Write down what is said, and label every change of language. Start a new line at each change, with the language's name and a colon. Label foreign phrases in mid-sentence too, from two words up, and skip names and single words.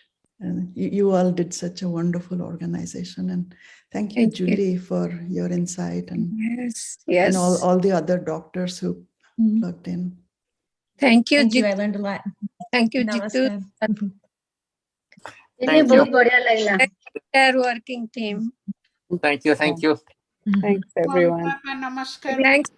English: And you all did such a wonderful organization. And thank you, Thank you. Julie, for your insight and, Yes, yes. and all the other doctors who plugged in. Thank you, Thank you. I Jitu. learned a lot. Thank you, Jitu. Namaskar. Thank you.
Odia: ବହୁତ ବଢ଼ିଆ ଲଗଲା
English: Entire working team. Thank you. Thank you. Thanks, everyone. Namaskar. Thanks.